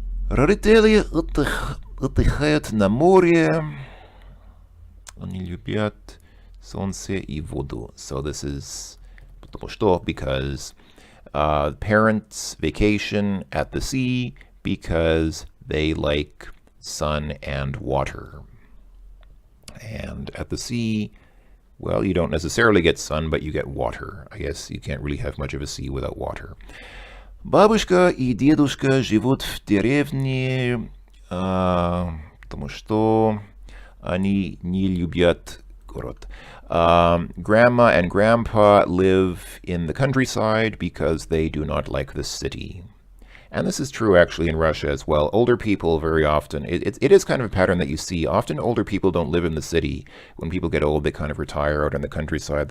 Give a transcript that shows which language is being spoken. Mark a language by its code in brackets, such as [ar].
[ru] Родители отдыхают на море. Они любят солнце и воду. [en] So this is потому что, because parents vacation at the sea because they like sun and water. And at the sea, well, you don't necessarily get sun, but you get water. I guess you can't really have much of a sea without water. [ru] Бабушка и дедушка живут в деревне, потому что они не любят город. [en] Grandma and grandpa live in the countryside because they do not like the city. And this is true actually in Russia as well. Older people very often, it is kind of a pattern that you see. Often older people don't live in the city. When people get old, they kind of retire out in the countryside.